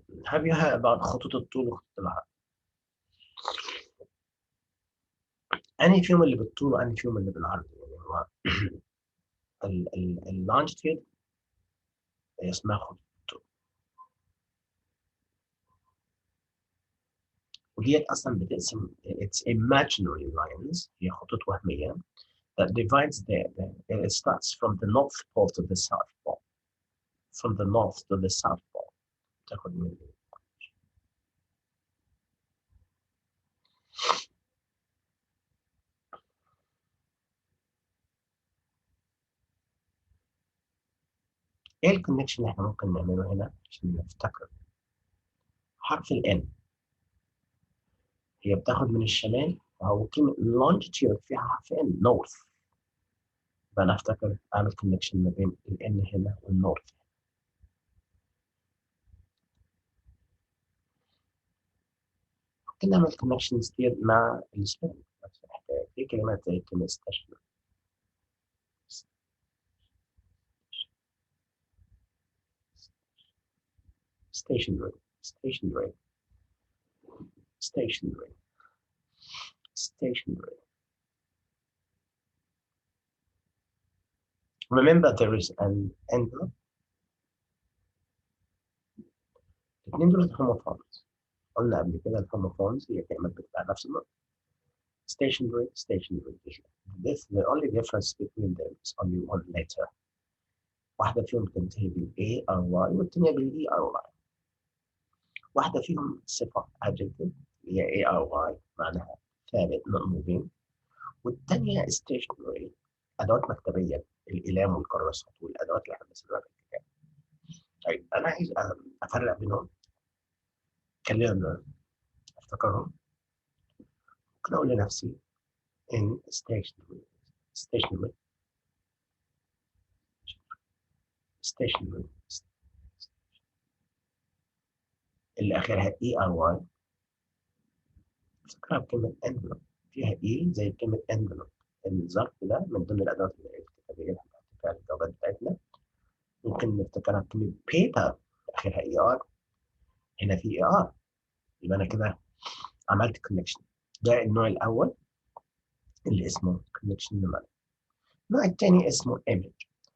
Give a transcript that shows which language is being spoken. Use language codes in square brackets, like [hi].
[en] Have you heard about [ar] خطوط الطول وخطوط العرض؟ أنهي فيهم اللي بالطول وأنهي فيهم اللي بالعرض؟ يعني هو اللونجيتيود اسمها خطوط الطول، وديت أصلا بتقسم [en] it's imaginary lines، [ar] هي خطوط وهمية [en] that divides it starts from the north pole to the south pole. From the north to the south pole. [ar] تاخد من ايه الكونكشن اللي احنا ممكن نعمله هنا عشان نفتكر؟ حرف ال N هي بتاخد من الشمال، أو كلمة longitude فيها حرف N north، يبقى أنا أفتكر أعمل كونكشن ما بين ال N هنا والنورث. ممكن نعمل كونكشنز كتير مع السبيلنج، في كلمات زي كلمة stationary stationary stationary stationary. [en] Remember there is an envelope. [ar] الاثنين دول homophones. قلنا قبل كده الهوموفونز هي كلمات بتبقى نفس النطق. [en] Stationary stationary. This the only difference between them is only one letter. [ar] واحدة فيهم تنتهي بال A R Y والتانية بال E R Y. واحدة فيهم صفة adjective اللي هي A R Y معناها ثابت [en] not moving، [ar] والتانية stationary أدوات مكتبية، الأقلام والكراسات والأدوات اللي احنا بنستخدمها في الكتاب. طيب أنا عايز أفرق بينهم، خلينا أفتكرهم. ممكن أقول لنفسي in stationary stationary stationary اللي آخرها E R Y، افتكرها بكلمة envelope، فيها E زي كلمة envelope. الظرف ده من ضمن الأدوات الكتابية اللي هنحط فيها الجوابات بتاعتنا. ممكن نفتكرها بكلمة paper آخرها ER، هنا في ER، يبقى أنا كده عملت connection. ده النوع الأول اللي اسمه connection mnemonic. النوع الثاني اسمه image.